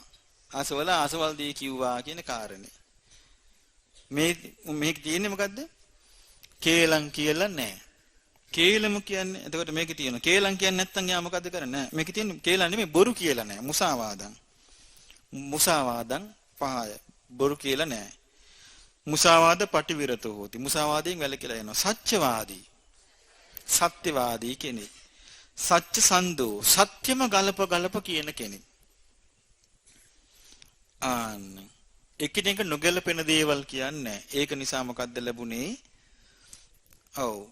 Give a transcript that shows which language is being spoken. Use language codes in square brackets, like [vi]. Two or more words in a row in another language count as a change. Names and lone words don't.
[si] අසවලා අසවල් දෙය කිව්වා කියන කාරණේ. මේක තියෙන්නේ මොකද්ද? කේලම් කියලා නැහැ. කේලම කියන්නේ එතකොට මේකේ තියෙන කේලම් කියන්නේ නැත්තම් යා මොකද්ද කරන්නේ? මේකේ තියෙන කේලම් නෙමෙයි බොරු කියලා නැහැ. මුසාවාදම්. මුසාවාදම් පහය. බොරු කියලා නැහැ. [pi] මුසාවාද පටිවිරතෝ හොති. [si] මුසාවාදයෙන් වැළකීලා යනවා. සත්‍යවාදී. සත්‍යවාදී කෙනෙක්. සත්‍ය සන්දෝ සත්‍යම ගලප කියන කෙනෙක්. එකිනෙක නොගැලපෙන දේවල් කියන්නේ. ඒක නිසා මොකද්ද ලැබුණේ? ඔව්.